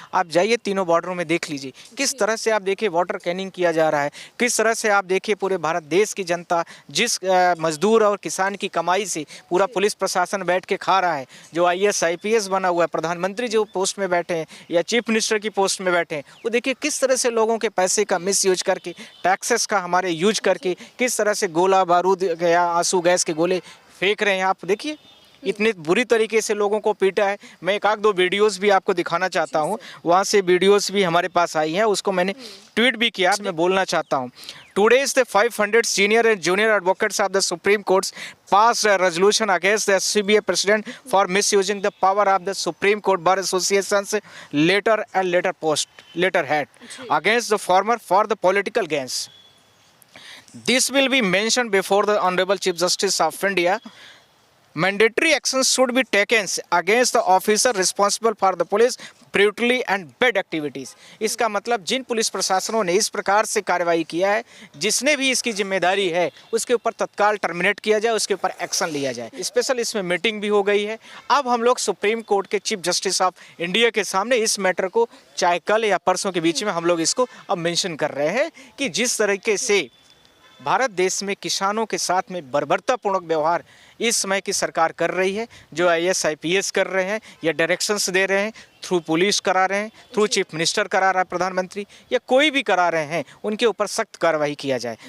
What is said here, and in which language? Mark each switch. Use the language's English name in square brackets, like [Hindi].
[Hindi] आप जाइए तीनों बॉर्डरों में देख लीजिए किस तरह से आप देखिए वाटर कैनिंग किया जा रहा है, किस तरह से आप देखिए पूरे भारत देश की जनता जिस मजदूर और किसान की कमाई से पूरा पुलिस प्रशासन बैठ के खा रहा है, जो IAS IPS बना हुआ है, प्रधानमंत्री जो पोस्ट में बैठे हैं या चीफ मिनिस्टर की पोस्ट में बैठे हैं, वो देखिए किस तरह से लोगों के पैसे का मिस यूज करके, टैक्सेस का हमारे यूज करके किस तरह से गोला बारूद या आंसू गैस के गोले फेंक रहे हैं। आप देखिए इतने बुरी तरीके से लोगों को पीटा है। मैं एक आध दो वीडियोस भी आपको दिखाना चाहता हूं, वहां से वीडियोस भी हमारे पास आई हैं, उसको मैंने ट्वीट भी किया। मैं बोलना चाहता हूं, [English] Today's the 500 senior and junior advocates of the Supreme Court passed a resolution against the CBA president for misusing the power of the Supreme Court Bar Association's letterhead against the former for the political gains. This will be mentioned before the Honorable Chief Justice of India. Mandatory actions should be taken against the officer responsible for the police brutality and bad activities. [Hindi] इसका मतलब जिन police प्रशासनों ने इस प्रकार से कार्रवाई किया है, जिसने भी इसकी जिम्मेदारी है उसके ऊपर तत्काल टर्मिनेट किया जाए, उसके ऊपर एक्शन लिया जाए। स्पेशल इसमें मीटिंग भी हो गई है। अब हम लोग सुप्रीम कोर्ट के चीफ जस्टिस ऑफ इंडिया के सामने इस मैटर को चाहे कल या परसों के बीच में हम लोग इसको अब मेंशन कर रहे हैं कि जिस तरीके से भारत देश में किसानों के साथ में बर्बरतापूर्ण व्यवहार इस समय की सरकार कर रही है, जो IAS IPS कर रहे हैं या डायरेक्शंस दे रहे हैं, थ्रू पुलिस करा रहे हैं, थ्रू चीफ मिनिस्टर करा रहा है प्रधानमंत्री या कोई भी करा रहे हैं, उनके ऊपर सख्त कार्रवाई किया जाए।